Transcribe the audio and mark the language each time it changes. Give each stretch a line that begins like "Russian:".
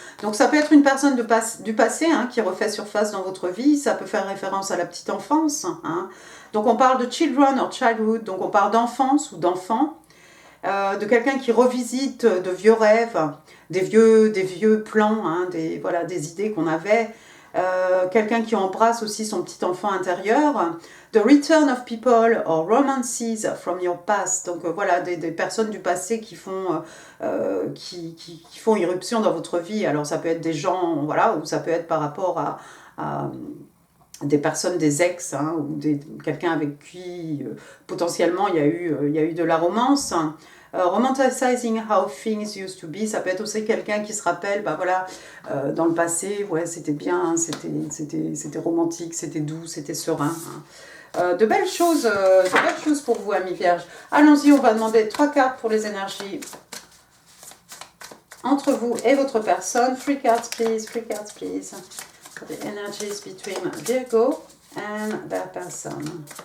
French: Donc ça peut être une personne du passé, hein, qui refait surface dans votre vie, ça peut faire référence à la petite enfance, hein. Donc on parle de
English: children or childhood,
French: donc on parle d'enfance ou d'enfant. De quelqu'un qui revisite de vieux rêves, des vieux plans, hein, des idées qu'on avait. Quelqu'un qui embrasse aussi son petit enfant intérieur.
English: The return of people or romances from your past.
French: Donc voilà, des personnes du passé qui font irruption dans votre vie. Alors ça peut être des gens, voilà, ou ça peut être par rapport à des personnes, des ex, hein, ou quelqu'un avec qui potentiellement il y a eu de la romance.
English: Romanticizing how things used to be,
French: ça peut être aussi quelqu'un qui se rappelle, dans le passé, ouais, c'était bien, c'était romantique, c'était doux, c'était serein, hein. De belles choses pour vous, amis vierges. Allons-y, on va demander 3 cartes pour les énergies entre vous et votre personne.
English: 3 cards, please, 3 cards, please. For the energies between Virgo and their person.